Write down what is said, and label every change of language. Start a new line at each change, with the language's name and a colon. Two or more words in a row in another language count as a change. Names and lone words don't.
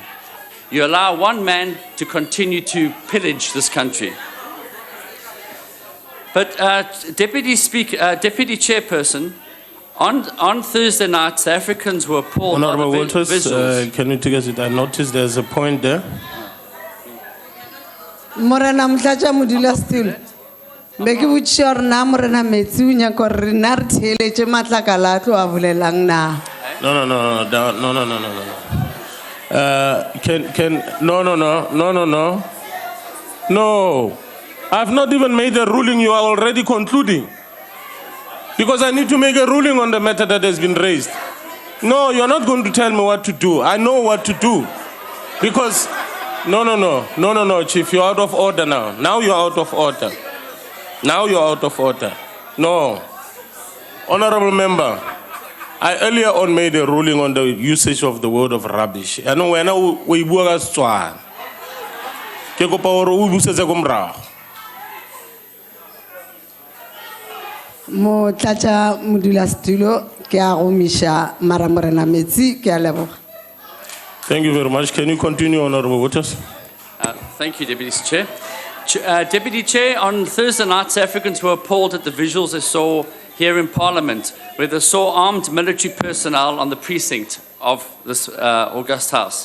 English: You allow one man to continue to pillage this country. But Deputy Chairperson, on Thursday night, the Africans were appalled by the Honourable Waters, visuals. can you take us? I noticed there's a point there.
Northern Sotho: Morena mtlatša modula still. Be ke botšiša gore na morena metsi o nyaka gore rena re theeletše matlakala a tlo a bolelang na.
English: No. No. I've not even made a ruling. You are already concluding. Because I need to make a ruling on the matter that has been raised. No, you're not going to tell me what to do. I know what to do. Because, no, Chief, you're out of order now. Now you're out of order. No. Honorable Member, I earlier on made a ruling on the usage of the word of rubbish. I know when we
Northern Sotho: bua ka Setswana. Ke kopa hore o busetse ko morago. Mo tlatša modulasetulo ke a gomiša mara morena metsi ke a leboga.
English: Thank you very much. Can you continue, Honorable Waters? Thank you, Deputy Chair. Deputy Chair, on Thursday night, South Africans were appalled at the visuals they saw here in Parliament, where they saw armed military personnel on the precinct of this August House.